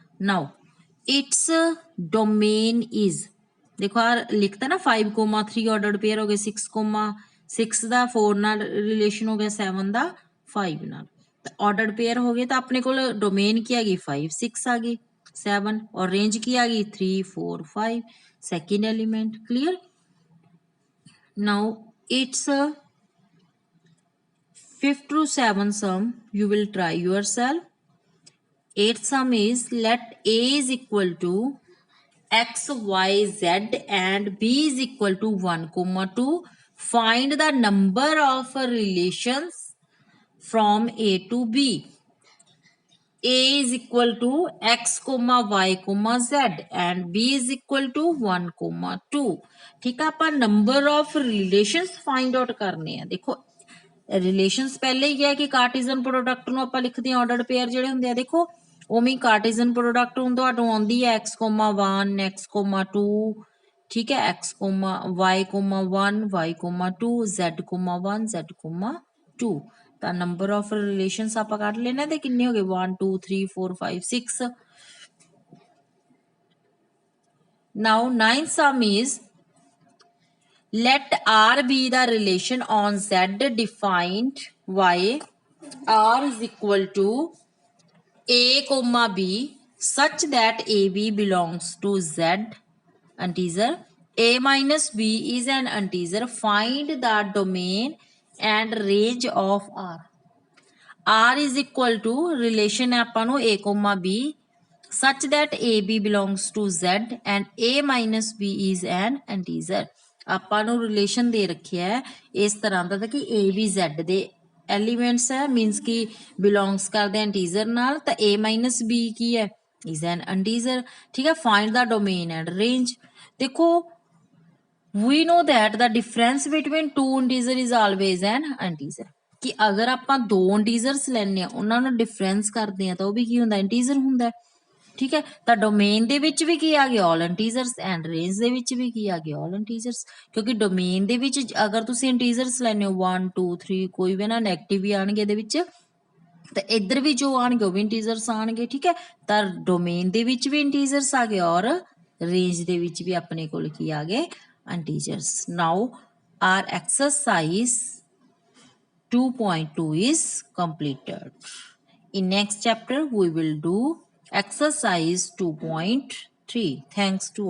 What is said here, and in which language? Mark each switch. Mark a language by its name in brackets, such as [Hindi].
[English] now its domain is, [Punjabi] ਦੇਖੋ ਆ ਲਿਖਤਾ ਨਾ 5,3 ਆਰਡਰਡ ਪੇਅਰ ਹੋ ਗਏ, 6 ਦਾ 4 ਨਾਲ ਰਿਲੇਸ਼ਨ ਹੋ ਗਿਆ, 7 ਦਾ 5 ਨਾਲ, ਤਾਂ ਆਰਡਰਡ ਪੇਅਰ ਹੋ ਗਏ। ਤਾਂ ਆਪਣੇ ਕੋਲ ਡੋਮੇਨ ਕੀ ਆ ਗਈ, 5 6 ਆ ਗਈ, 7, ਔਰ ਰੇਂਜ ਕੀ ਆ ਗਈ, 3 4 5, second element. Clear. [English] Now it's 5th to 7th sum, you will try yourself. 8th sum is let A is equal to x, y, z and B is equal to 1, 2. Find the number of relations from A to B. A is equal to x, y, z and B is equal to 1, 2। [Punjabi] ठीक है, ਆਪਾਂ [English] number of relations find out [Punjabi] ਕਰਨੇ ਆ। ਦੇਖੋ relations ਪਹਿਲੇ ਹੀ ਹੈ ਕਿ ਕਾਰਟੀਜ਼ਨ product ਨੂੰ ਆਪਾਂ ਲਿਖਦੇ ਹਾਂ ਆਰਡਰਡ ਪੇਅਰ ਜਿਹੜੇ ਹੁੰਦੇ ਆ। ਦੇਖੋ ਉਵੇਂ ਕਾਰਟੀਜ਼ਨ ਪ੍ਰੋਡਕਟ ਹੁਣ ਤੁਹਾਨੂੰ ਆਉਂਦੀ ਹੈ x, 1 x, 2। ਠੀਕ ਹੈ, x, y, 1 y, 2 z, 1 z, 2। ਤਾਂ ਨੰਬਰ ਆਫ ਰਿਲੇਸ਼ਨਸ ਆਪਾਂ ਕੱਢ ਲੈਣਾ ਤੇ ਕਿੰਨੇ ਹੋ ਗਏ, 1 2 3 4 5 6। [English] Now 9th sum is let R be the relation on Z defined y, R is equal to A, B such that AB belongs to Z integer, A minus B is an integer. Find the domain and range of R. R is equal to relation [Punjabi] ਆਪਾਂ ਨੂੰ [English] A, B such that AB belongs to Z and A minus B is an integer। [Punjabi] ਆਪਾਂ ਨੂੰ relation ਦੇ ਰੱਖਿਆ ਹੈ ਇਸ ਤਰ੍ਹਾਂ ਦਾ ਕਿ A ਵੀ Z ਦੇ ਐਲੀਮੈਂਟਸ ਹੈ, ਮੀਨਸ ਕਿ ਬਿਲੋਂਗਸ ਕਰਦੇ ਇੰਟੀਜ਼ਰ ਨਾਲ, ਤਾਂ A ਮਾਈਨਸ B ਕੀ ਹੈ, [English] Is an integer. [Punjabi] ਠੀਕ ਹੈ, [English] Find the domain and range. [Punjabi] ਦੇਖੋ [English] we know that the difference between 2 integer is always an integer, [Punjabi] ਕਿ ਅਗਰ ਆਪਾਂ 2 ਇੰਟੀਜ਼ਰਸ ਲੈਣੇ ਆ ਉਹਨਾਂ ਨੂੰ ਡਿਫਰੈਂਸ ਕਰਦੇ ਆ ਤਾਂ ਉਹ ਵੀ ਕੀ ਹੁੰਦਾ, ਇੰਟੀਜ਼ਰ ਹੁੰਦਾ। ਠੀਕ ਹੈ, ਤਾਂ ਡੋਮੇਨ ਦੇ ਵਿੱਚ ਵੀ ਕੀ ਆ ਗਿਆ, ਆਲ ਇੰਟੀਜ਼ਰਸ, ਐਂਡ ਰੇਂਜ ਦੇ ਵਿੱਚ ਵੀ ਕੀ ਆ ਗਿਆ, ਆਲ ਇੰਟੀਜ਼ਰਸ। ਕਿਉਂਕਿ ਡੋਮੇਨ ਦੇ ਵਿੱਚ ਅਗਰ ਤੁਸੀਂ ਇੰਟੀਜ਼ਰਸ ਲੈਣੇ ਹੋ 1 2 3, ਕੋਈ ਵੀ ਨਾ ਨੈਗੇਟਿਵ ਵੀ ਆਣਗੇ ਇਹਦੇ ਵਿੱਚ, ਤਾਂ ਇੱਧਰ ਵੀ ਜੋ ਆਣਗੇ ਉਹ ਵੀ ਇੰਟੀਜ਼ਰਸ ਆਣਗੇ। ਠੀਕ ਹੈ, ਤਾਂ ਡੋਮੇਨ ਦੇ ਵਿੱਚ ਵੀ ਇੰਟੀਜ਼ਰਸ ਆ ਗਏ ਔਰ ਰੇਂਜ ਦੇ ਵਿੱਚ ਵੀ ਆਪਣੇ ਕੋਲ ਕੀ ਆ ਗਏ, integers. [English] Now our exercise 2.2 is completed. In next chapter we will do exercise 2.3. Thanks to all.